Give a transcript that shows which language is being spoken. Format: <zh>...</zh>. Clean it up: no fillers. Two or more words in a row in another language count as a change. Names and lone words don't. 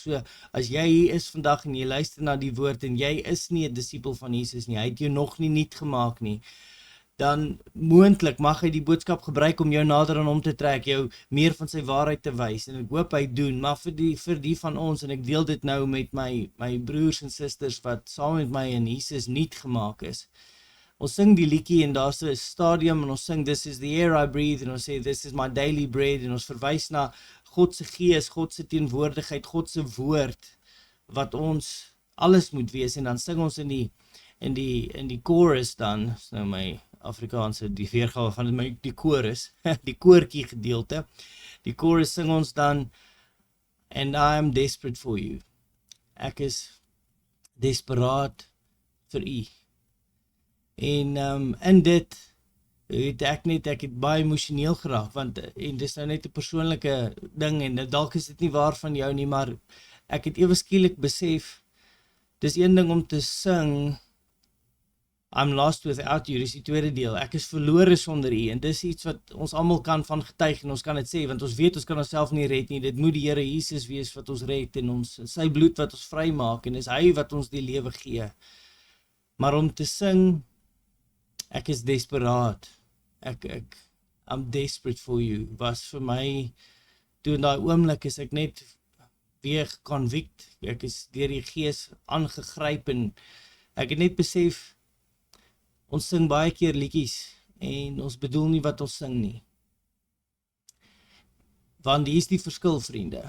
<af>So, as jy hier is vandag en jy luister na die woord, en jy is nie 'n disipel van Jesus nie, hy het jou nog nie nuut gemaak nie, dan moontlik mag hy die boodskap gebruik om jou nader aan hom te trek, jou meer van sy waarheid te wys, en ek hoop hy doen, maar vir die van ons, en ek deel dit nou met my broers en susters, wat saam met my in Jesus nuut gemaak is. Ons sing die liedjie, en daar's 'n stadium, en ons sing</af> <en>This is the air I breathe,</en> <af>en ons sê</af> <en>This is my daily bread,</en> <af>en ons verwys na God se gees, God se teenwoordigheid, God se woord, wat ons alles moet wees, en dan sing ons in die chorus dan, is nou my Afrikaanse, die weergawe van die chorus, die koortjie gedeelte, die chorus sing ons dan,</af> <en>and I am desperate for you,</en> <af>ek is desperaat vir u, en in dit, weet ek het baie emosioneel geraak, want, en dis nou net 'n persoonlike ding, en dalk is dit nie waar van jou nie, maar ek het ewe skielik besef, dis een ding om te sing,</af> <en>I'm lost without you,</en> <af>dis die tweede deel, ek is verlore sonder u, en dis iets wat ons almal kan van getuig, en ons kan dit sê, want ons weet ons kan onsself nie red nie, dit moet die Here Jesus wees wat ons red, en sy bloed wat ons vry maak, en is hy wat ons die lewe gee, maar om te sing, ek is desperaat,</af> <en>I'm desperate for you,</en> <af>was vir my, toe in daai oomblik is ek net weer geconvict, ek is deur die gees aangegryp, en ek het net besef, ons sing baie keer liedjies, en ons bedoel nie wat ons sing nie. Want hier is die verskil, vriende.</af>